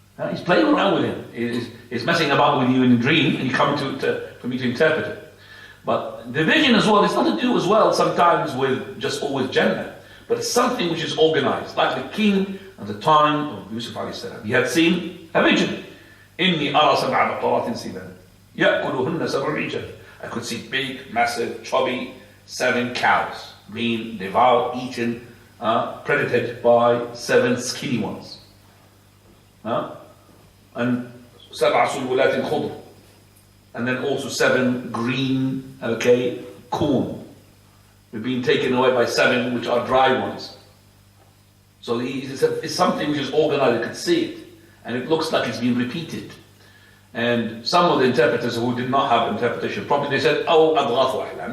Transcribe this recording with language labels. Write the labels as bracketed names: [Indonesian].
[English] He's playing around with him. He's messing about with you in a dream, and you come for me to interpret it. But the vision as well, it's not to do as well sometimes with just always Jannah, but it's something which is organized, like the king at the time of Yusuf alayhi salam. He had seen a vision. [Arabic] إني أرى 7 بقرات سمان يأكلهن 7 عجاف. [English] I could see big, massive, chubby 7 cows being devoured, eaten, predated by 7 skinny ones. And [Arabic] 7 سنبلات خضر. [English] And then also 7 green, corn. They're being taken away by 7 which are dry ones. So it's something which is organized, you can see it. And it looks like it's being repeated. And some of the interpreters who did not have interpretation properly, they said, oh, adghath ahlam.